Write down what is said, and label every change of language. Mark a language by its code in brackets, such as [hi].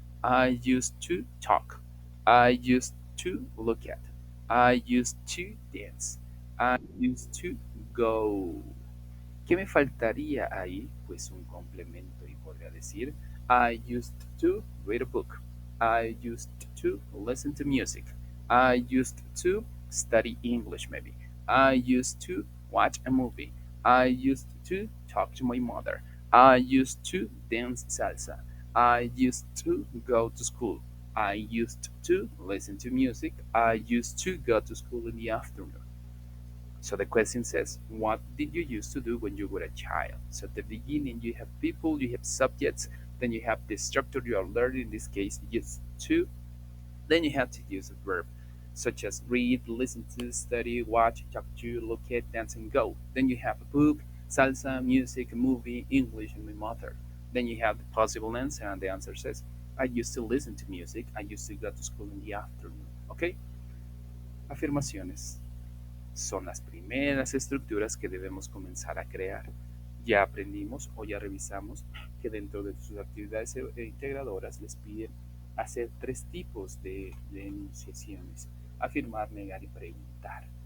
[en] I used to talk. I used to look at. I used to dance. I used to go. [es] ¿Qué me faltaría ahí? Pues un complemento y podría decir [en] I used to read a book. I used to listen to music. I used to study English maybe. I used to watch a movie. I used to talk to my mother. I used to dance salsa. I used to go to school. I used to listen to music. I used to go to school in the afternoon. So the question says, what did you used to do when you were a child? So at the beginning, you have people, you have subjects, then you have the structure you are learning, in this case, used to, then you have to use a verb, such as read, listen to, study, watch, talk to, look at, dance, and go. Then you have a book, salsa, music, a movie, English, and my mother. Then you have the possible answer, and the answer says, I used to listen to music. I used to go to school in the afternoon. [es] ¿Ok? Afirmaciones son las primeras estructuras que debemos comenzar a crear. Ya aprendimos o ya revisamos que dentro de sus actividades integradoras les piden hacer 3 tipos de enunciaciones: afirmar, negar y preguntar.